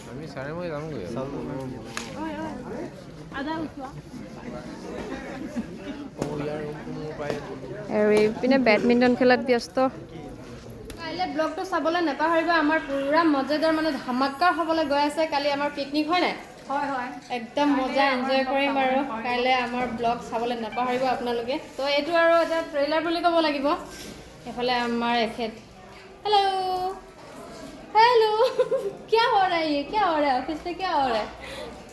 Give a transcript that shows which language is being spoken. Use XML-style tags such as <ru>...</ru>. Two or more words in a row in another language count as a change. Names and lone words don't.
<as>আৰু এইপিনে বেডমিণ্টন খেলাত ব্যস্ত কাইলৈ ব্লগটো চাবলৈ নাপাহৰিবা আমাৰ পুৰা মজাদাৰ মানে ধামাকাৰ হ'বলৈ গৈ আছে কালি আমাৰ পিকনিক হয় নাই হয় একদম মজা এনজয় কৰিম আৰু কাইলৈ আমাৰ ব্লগ চাবলৈ নাপাহৰিব আপোনালোকে তো এইটো আৰু এটা ট্ৰেইলাৰ বুলি ক'ব লাগিব এফালে আমাৰ এখেত</as> <hi>हेलो क्या हो रहा है ये क्या हो रहा है ऑफिस में क्या हो रहा है</hi>